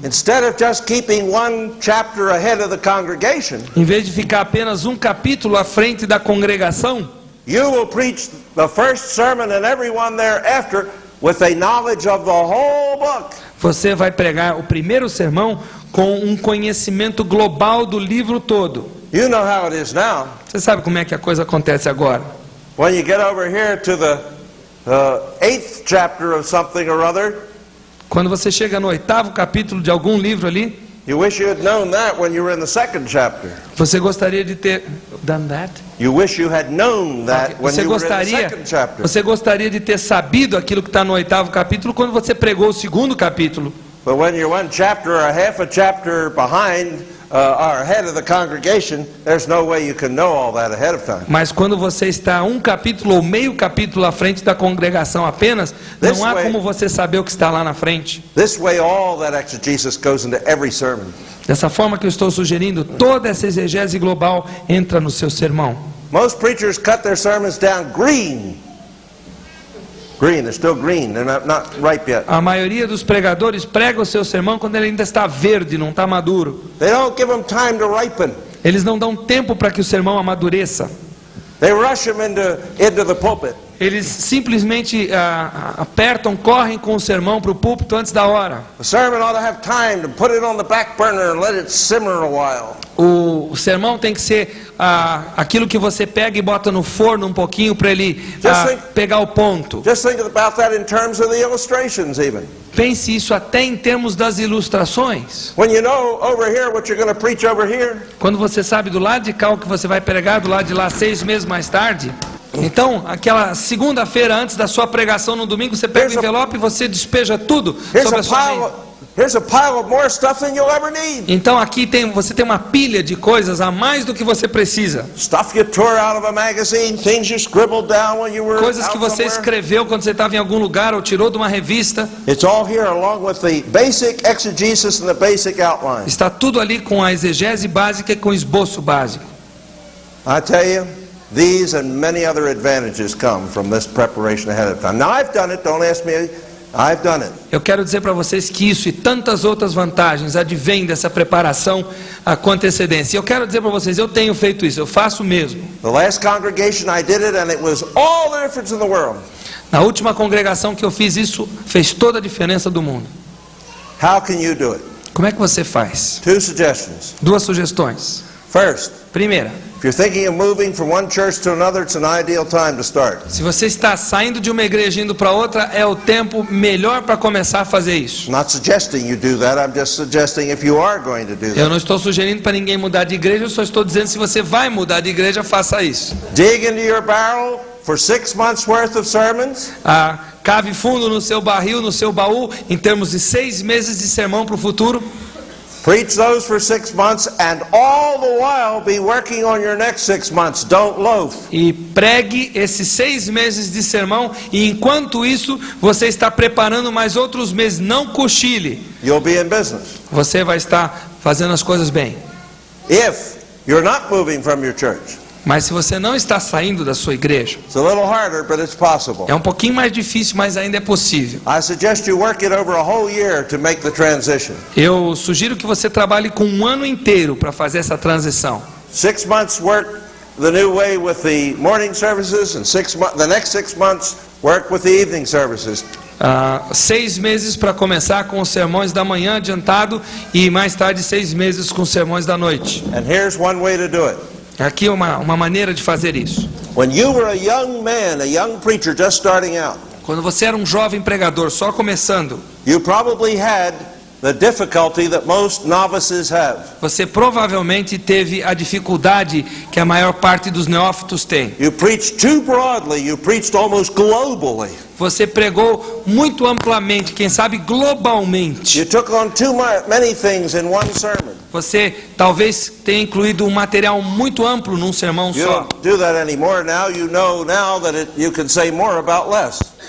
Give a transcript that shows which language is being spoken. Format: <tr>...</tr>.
<en>Instead of just keeping one chapter ahead of the congregation,</en> <pt>Em vez de ficar apenas um capítulo à frente da congregação,</pt> <en>you will preach the first sermon and everyone thereafter with a knowledge of the whole book.</en> <pt>você vai pregar o primeiro sermão com um conhecimento global do livro todo.</pt> <en>You know how it is now.</en> <pt>Você sabe como é que a coisa acontece agora?</pt> <en>When you get over here to the 8th chapter of something or other,</en> <pt>Quando você chega no 8º capítulo de algum livro ali,</pt> <en>you wish you had known that when you were in the 2nd chapter.</en> <pt>você gostaria de ter</pt> <en>done that? You wish you had known that when</en> <pt>Você</pt> <en>you were in the</en> <pt>gostaria,</pt> <en>2nd chapter.</en> <pt>você gostaria de ter sabido aquilo que está no 8º capítulo quando você pregou o 2º capítulo.</pt> <en>But when you're one chapter or half a chapter behind or ahead of the congregation, there's no way you can know all that ahead of time.</en> <pt>Mas quando você está um capítulo ou meio capítulo à frente da congregação apenas, não há como você saber o que está lá na frente.</pt> <en>This way, all that exegesis goes into every sermon.</en> <pt>Dessa forma que eu estou sugerindo, toda essa exegese global entra no seu sermão.</pt> <en>Most preachers cut their sermons down green. Green, they're still green. They're not ripe yet.</en> <pt>A maioria dos pregadores prega o seu sermão quando ele ainda está verde, não está maduro.</pt> <en>They don't give them time to ripen.</en> <pt>Eles não dão tempo para que o sermão amadureça.</pt> <en>They rush them into the pulpit.</en> <pt>Eles simplesmente apertam, correm com o sermão para o púlpito antes da hora.</pt> <en>The sermon ought to have time to put it on the back burner and let it simmer a while.</en> <pt>O sermão tem que ser aquilo que você pega e bota no forno um pouquinho para ele pegar o ponto.</pt> <en>Just think about that in terms of the illustrations even.</en> <pt>Pense isso até em termos das ilustrações.</pt> <en>When you know over here what you're going to preach over here,</en> <pt>Quando você sabe do lado de cá o que você vai pregar, do lado de lá 6 meses mais tarde. Então, aquela segunda-feira antes da sua pregação no domingo, você pega o envelope e você despeja tudo sobre a sua mente.</pt> <en>here's a pile of more stuff than you'll ever need.</en> <pt>Então aqui você tem uma pilha de coisas a mais do que você precisa.</pt> <en>Stuff you tore out of a magazine, things you scribbled down when you were</en> <pt>Coisas que</pt> <en>out</en> <pt>você</pt> <en>somewhere.</en> <pt>escreveu quando você estava em algum lugar ou tirou de uma revista.</pt> <en>It's all here along with the basic exegesis and the basic outline.</en> <pt>Está tudo ali com a exegese básica e com o esboço básico.</pt> <en>I tell you, these and many other advantages come from this preparation ahead of time. Now I've done it, don't ask me, I've done it.</en> <pt>Eu quero dizer para vocês que isso e tantas outras vantagens advêm dessa preparação com antecedência. Eu quero dizer para vocês, eu tenho feito isso, eu faço mesmo.</pt> <en>The last congregation I did it and it was all the difference in the world.</en> <pt>Na última congregação que eu fiz isso, fez toda a diferença do mundo.</pt> <en>How can you do it?</en> <pt>Como é que você faz?</pt> <en>2 suggestions.</en> <pt>2 sugestões.</pt> <en>First,</en> <pt>Primeira,</pt> <en>if you're thinking of moving from one church to another, it's an ideal time to start.</en> <pt>se você está saindo de uma igreja e indo para outra, é o tempo melhor para começar a fazer isso.</pt> <en>I'm not suggesting you do that, I'm just suggesting if you are going to do</en> <pt>Eu</pt> <en>that.</en> <pt>não estou sugerindo para ninguém mudar de igreja, eu só estou dizendo se você vai mudar de igreja, faça isso.</pt> <en>Dig into your barrel for 6 months worth of sermons.</en> <pt>Cave fundo no seu barril, no seu baú, em termos de 6 meses de sermão para o futuro.</pt> <en>Preach those for 6 months and all the while be working on your next 6 months. Don't loaf.</en> <pt>E pregue esses 6 meses de sermão, e enquanto isso, você está preparando mais outros meses. Não cochile.</pt> <en>You'll be in business.</en> <pt>Você vai estar fazendo as coisas bem.</pt> <en>If you're not moving from your church,</en> <pt>Mas se você não está saindo da sua igreja,</pt> <en>it's a little harder, but it's possible.</en> <pt>é um pouquinho mais difícil, mas ainda é possível.</pt> <en>I suggest you work it over a whole year to make the transition.</en> <pt>Eu sugiro que você trabalhe com 1 ano inteiro para fazer essa transição.</pt> <en>6 months work the new way with the morning services, and the next 6 months work with the evening services.</en> <pt>6 meses para começar com os sermões da manhã adiantado, e mais tarde 6 meses com os sermões da noite.</pt> <en>And here's one way to do it.</en> <pt>Aqui é uma maneira de fazer isso.</pt> <en>When you were a young man, a young preacher just starting out,</en> <pt>Quando você era um jovem pregador só começando,</pt> <en>you probably had the difficulty that most novices have.</en> <pt>Você provavelmente teve a dificuldade que a maior parte dos neófitos tem.</pt> <en>You preached too broadly, you preached almost globally.</en> <pt>Você pregou muito amplamente, quem sabe globalmente.</pt> <en>You took on too many things in one sermon.</en> <pt>Você talvez tenha incluído um material muito amplo num sermão</pt> <en>You</en> <pt>só.</pt> <en>don't do that anymore now. You know now that you can say more about less.</en>